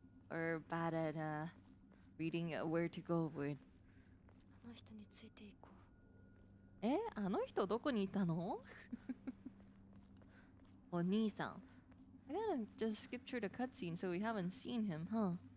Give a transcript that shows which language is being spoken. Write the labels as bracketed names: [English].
[English] Or bad at reading where to go with. [Japanese] あの人についていこう。あの人どこにいたの? お兄さん. [English] I gotta just skip through the cutscene so we haven't seen him, huh?